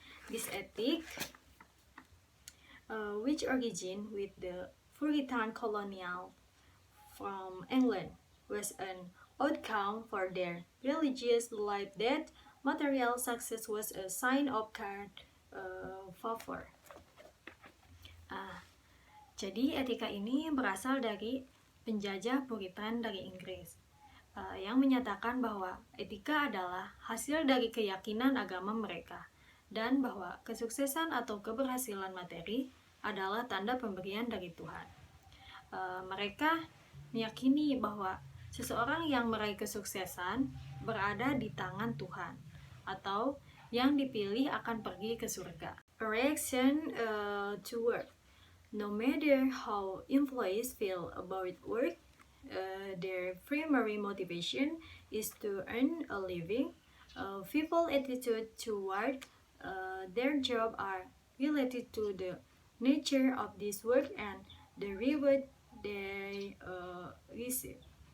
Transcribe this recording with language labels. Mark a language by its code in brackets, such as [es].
[en] This ethic, which origin with the Puritan colonial from England, was an outcome for their religious belief that material success was a sign of favor. [id] Jadi etika ini berasal dari penjajah Puritan dari Inggris yang menyatakan bahwa etika adalah hasil dari keyakinan agama mereka dan bahwa kesuksesan atau keberhasilan materi adalah tanda pemberian dari Tuhan. Mereka meyakini bahwa seseorang yang meraih kesuksesan berada di tangan Tuhan atau yang dipilih akan pergi ke surga. [en] A reaction to work. No matter how employees feel about work, their primary motivation is to earn a living. People's attitude toward their job are related to the nature of this work and the reward they receive.